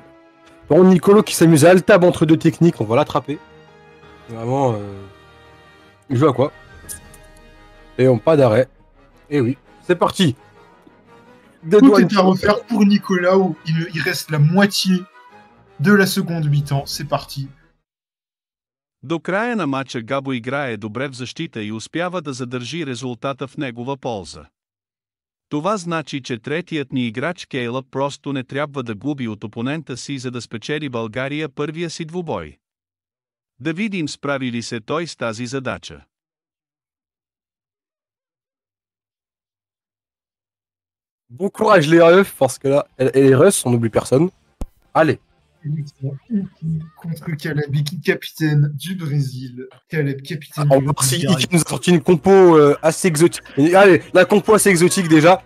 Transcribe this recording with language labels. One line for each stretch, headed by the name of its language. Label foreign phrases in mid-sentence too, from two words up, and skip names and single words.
French: Bon, Nicolo qui s'amuse à Altab entre deux techniques, on va l'attraper. Vraiment, il joue à quoi? Et on pas d'arrêt. Et oui, c'est parti. Tout est à refaire pour Nicolas, où il reste la moitié de la seconde mi-temps. C'est parti.
Bulgarian: До края на матча Габо играе добре в защита и успява да задържи резултата в негова полза. Това значи, че третият ни играч Кейлъб просто не трябва да губи от опонента си, за да спечели България първия си двубой. Да видим справи ли се той с тази задача.
French: Bon courage les refs, parce que là, et les refs, on n'oublie personne. Allez. Contre Caleb, capitaine du Brésil. Caleb, capitaine du Brésil. Il nous a sorti une compo assez exotique. Allez, la compo assez exotique déjà.